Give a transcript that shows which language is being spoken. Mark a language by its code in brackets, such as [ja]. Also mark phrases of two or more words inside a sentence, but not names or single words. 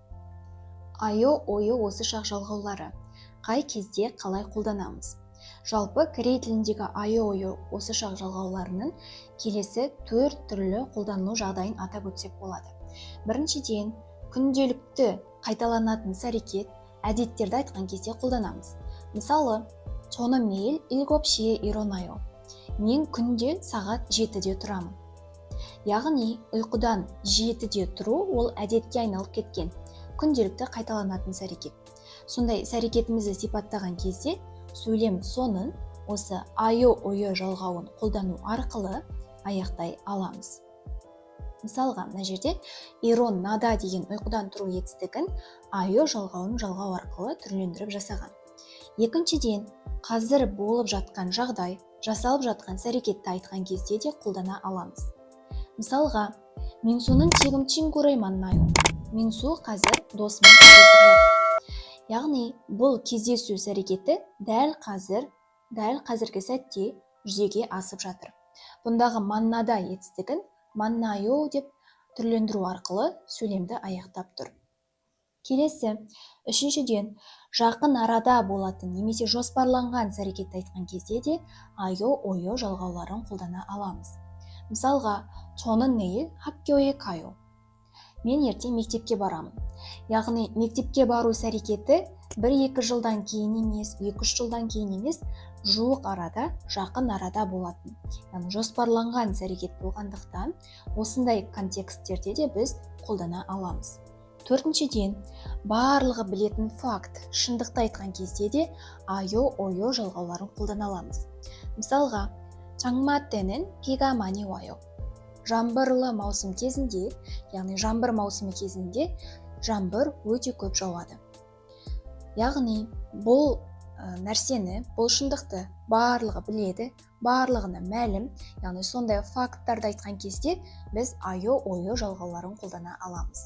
[ko] 아요, 어요 [kk] осы шақ жалғаулары қай кезде қалай қолданамыз? Жалпы корей тіліндегі [ko] 아요, 어요 [kk] осы шақ жалғауларының келесі 4 түрлі қолданылу жағдайын атап өтсек болады. Біріншіден, күнделікті қайталанатын іс-әрекет, әдеттерді айтқан кезде қолданамыз. Мысалы, [ko] 저는 매일 7시에 일어나요. [kk] Мен күнде сағат 7-де тұрамын. Яғни, ұйқыдан 7-де тұру ол әдетке айналып кеткен. Күнделікті қайталанатын іс-әрекет. Сондай іс-әрекетімізді сипаттаған кезде сөйлем соңын осы [ko] 아요, 어요 [kk] жалғауын қолдану арқылы аяқтай аламыз. Мысалға, мына жерде [ko] 일어나다 [kk] деген ұйқыдан тұру етістігін айо жалғауын жалғау арқылы түрлендіріп жасаған. Екіншіден, қазір болып жатқан жағдай, жасалып жатқан іс-әрекетті айтқан кезде де қолдана аламыз. Мысалға, [ko] 민수는 지금 친구를 만나요. [kk] 민수 қазір досымен кездесіп жатыр. Яғни, бұл кездесу іс-әрекеті дәл қазіргі сәтте жүзеге асып жатыр. Бұндағы маннада етістігін маннайо деп түрлендіру арқылы сөйлемді аяқтап тұр. Келесі, үшіншіден, жақын арада болатын немесе жоспарланған іс-әрекетті айтқан кезде де [ko] 아요, 어요 [kk] жалғауларын қолдана аламыз. Мысалға, [ko] 저는 내일 학교에 가요. [kk] Мен ертең мектепке барамын. Яғни, мектепке бару іс-әрекеті 1-2 жылдан кейін емес, 2-3 жылдан кейін емес, жуық арада, жақын арада болатын. Яғни, жоспарланған іс-әрекет болғандықтан, осындай контексттерде де біз қолдана аламыз. Төртіншіден, барлығы білетін факт, шындықты айтқан кезде де [ko] 아요, 어요 [kk] жалғауларын қолдана аламыз. Мысалға, [ko] 장마 때는 비가 많이 와요. [kk] Жаңбырлы маусым кезінде, яғни жаңбыр маусымы кезінде жаңбыр өте көп жауады. Яғни, бұл нәрсені, бұл шындықты барлығы біледі, барлығына мәлім, яғни сондай факттарды айтқан кезде біз [ko] 아요, 어요 [kk] жалғауларын қолдана аламыз.